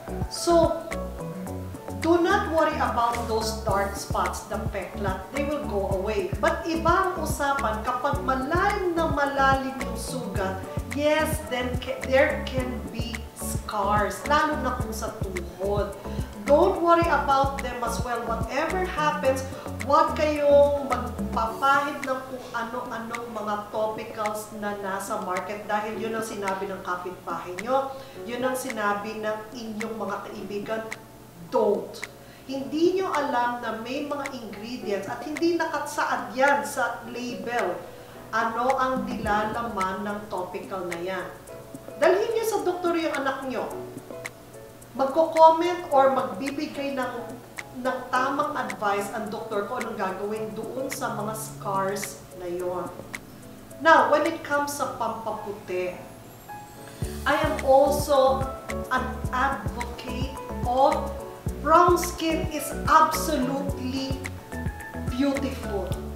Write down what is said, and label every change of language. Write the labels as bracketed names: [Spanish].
[English] So, do not worry about those dark spots, the peklat, they will go away. [Filipino] But iba ang usapan, kapag malalim na malalim yung sugat, yes, [English] then there can be scars, [Filipino] lalo na kung sa tuhod. [English] Don't worry about them as well. [Filipino] Whatever happens, huwag kayong magpapahid ng kung ano-anong mga topicals na nasa market dahil yun ang sinabi ng kapitbahay nyo, yun ang sinabi ng inyong mga kaibigan. Don't. Hindi nyo alam na may mga ingredients at hindi nakasaad yan sa label ano ang nilalaman ng topical na yan. Dalhin nyo sa doktor yung anak nyo. Magko-comment or magbibigay ng tamang advice ang doktor ko anong gagawin doon sa mga scars na yon. [English] Now, when it comes sa pampaputi, I am also an advocate of brown skin is absolutely beautiful.